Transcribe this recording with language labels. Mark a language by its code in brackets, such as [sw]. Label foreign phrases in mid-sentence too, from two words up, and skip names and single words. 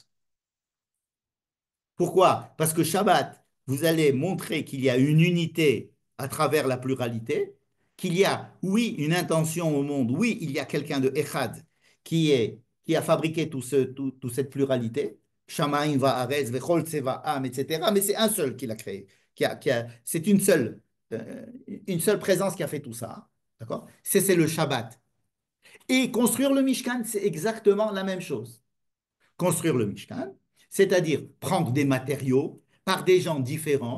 [fr] Pourquoi? Parce que Shabbat, vous allez montrer qu'il y a une unité à travers la pluralité, qu'il y a, oui, une intention au monde, oui, il y a quelqu'un de Echad qui a fabriqué toute cette pluralité. [he] שמים וארץ וכל צבאם, [fr] etc. Mais c'est un seul qui l'a créé. C'est une seule présence qui a fait tout ça. D'accord? C'est le Shabbat. Et construire le Mishkan, c'est exactement la même chose. Construire le Mishkan, c'est-à-dire prendre des matériaux par des gens différents.